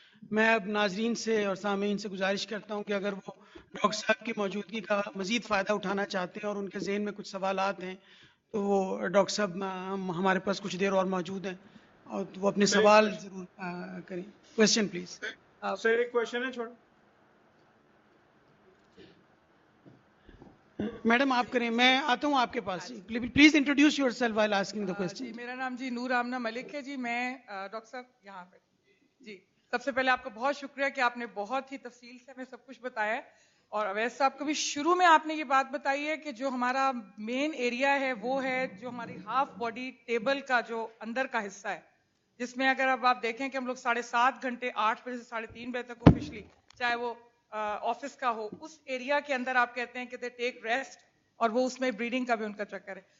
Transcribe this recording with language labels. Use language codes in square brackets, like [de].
[ur] میں اب ناظرین سے اور سامعین سے گزارش کرتا ہوں کہ اگر وہ ڈاکٹر صاحب کی موجودگی کا مزید فائدہ اٹھانا چاہتے ہیں اور ان کے ذہن میں کچھ سوالات ہیں تو وہ ڈاکٹر صاحب ہمارے پاس کچھ دیر اور موجود ہیں اور وہ اپنے سوال ضرور کریں. [en] Question please. [ur] سر ایک کوشچن ہے چھوڑ. میڈم آپ کریں, میں آتا ہوں آپ کے پاس. [en] Please introduce yourself while asking the question. [ur] جی میرا نام جی نور آمنہ ملک ہے جی. میں ڈاکٹر صاحب یہاں پہ جی سب سے پہلے آپ کا بہت شکریہ کہ آپ نے بہت ہی تفصیل سے ہمیں سب کچھ بتایا ہے. اور اویس صاحب کو بھی شروع میں آپ نے یہ بات بتائی ہے کہ جو ہمارا مین ایریا ہے وہ ہے جو ہماری ہاف باڈی ٹیبل کا جو اندر کا حصہ ہے, جس میں اگر اب آپ دیکھیں کہ ہم لوگ 7.5 گھنٹے 8 بجے سے 3:30 بجے تک آفیشلی چاہے وہ آفس کا ہو, اس ایریا کے اندر آپ کہتے ہیں کہ [en] they take rest, [ur] اور وہ اس میں بریڈنگ کا بھی ان کا چکر ہے.